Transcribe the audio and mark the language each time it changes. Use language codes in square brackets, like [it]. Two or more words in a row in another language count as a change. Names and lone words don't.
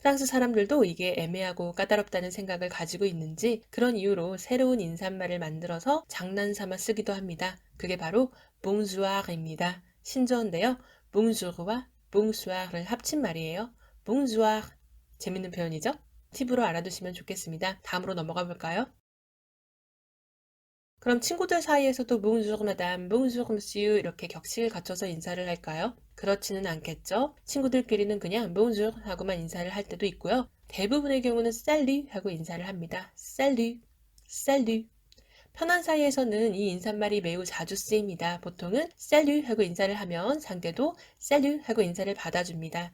[ko] 프랑스 사람들도 이게 애매하고 까다롭다는 생각을 가지고 있는지 그런 이유로 새로운 인사말을 만들어서 장난삼아 쓰기도 합니다. 그게 바로 bonsoir입니다. 신조어인데요. bonjour과 bonsoir을 합친 말이에요. bonsoir. 재밌는 표현이죠? 팁으로 알아두시면 좋겠습니다. 다음으로 넘어가 볼까요? 그럼 친구들 사이에서도 [fr] bonjour madame, bonjour monsieur [ko] 이렇게 격식을 갖춰서 인사를 할까요? 그렇지는 않겠죠. 친구들끼리는 그냥 bonjour 하고만 인사를 할 때도 있고요. 대부분의 경우는 salut 하고 인사를 합니다. [fr] salut, salut. [ko] 편한 사이에서는 이 인사말이 매우 자주 쓰입니다. 보통은 salut 하고 인사를 하면 상대도 salut 하고 인사를 받아줍니다.